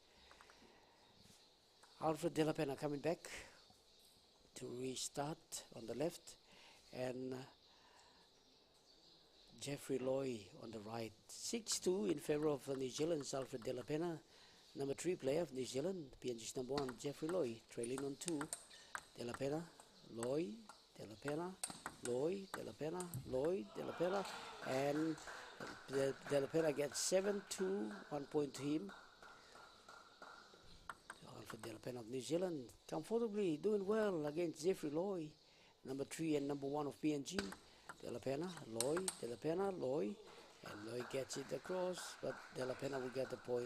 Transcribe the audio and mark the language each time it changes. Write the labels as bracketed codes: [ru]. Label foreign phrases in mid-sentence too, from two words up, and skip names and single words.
[en] Alfred De La Pena coming back to restart on the left, and Jeffrey Lloyd on the right. 6-2 in favor of New Zealand's Alfred De La Pena, number 3 player of New Zealand. PNG's number 1, Jeffrey Lloyd, trailing on 2. De La Pena, Lloyd, De La Pena, Lloyd, De La Pena, Lloyd, De La Pena, and De La Pena gets 7-2, 1 point to him. Alfred De La Pena of New Zealand comfortably doing well against Jeffrey Lloyd, number 3 and number 1 of PNG. De La Pena, Lloyd, De La Pena, Lloyd, and Lloyd gets it across, but De La Pena will get the point.